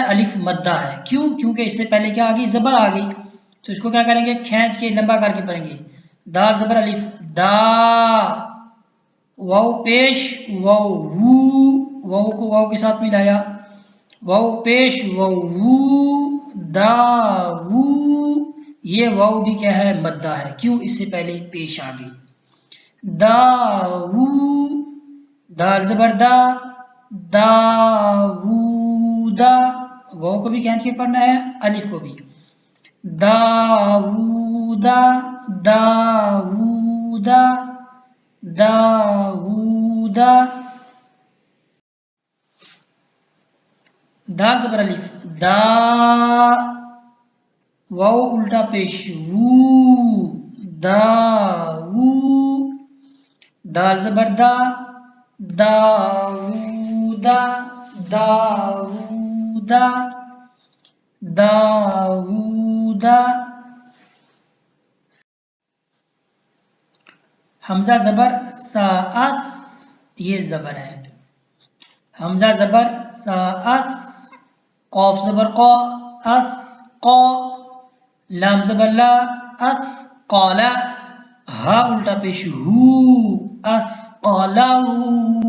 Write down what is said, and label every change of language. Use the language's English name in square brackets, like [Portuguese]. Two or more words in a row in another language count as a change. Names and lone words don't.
[Urdu] الف مدہ ہے، کیوں؟ کیونکہ اس سے پہلے کیا آ گئی؟ زبر آ گئی، تو اس کو کیا کریں گے؟ کھینچ کے لمبا کر کے پڑھیں گے، دال زبر الف دا، واو پیش واو وو، واو کو واو کے ساتھ ملایا، واو پیش واو وو، دا وو، یہ واو بھی کیا ہے؟ مدہ ہے، کیوں؟ اس سے پہلے پیش آ گئی، دا وو۔ دال زبر دا، دا وو دا، واو کو بھی کھینچ کے پڑھنا ہے، الف کو بھی، دا وو دا، دا وو دا، دا وو دا۔ دال زبر الف دا، واو الٹا پیش وو، دا وو، دال زبر دا، دا وو دا، دا وو دا، دا وو دا۔ حمزہ زبر سا اس، یہ زبر ہے، حمزہ زبر سا اس، قاف زبر قا، اس قا، لام زبر لا، اس قالا، ہا الٹا پیش ہو، اس قالا ہو۔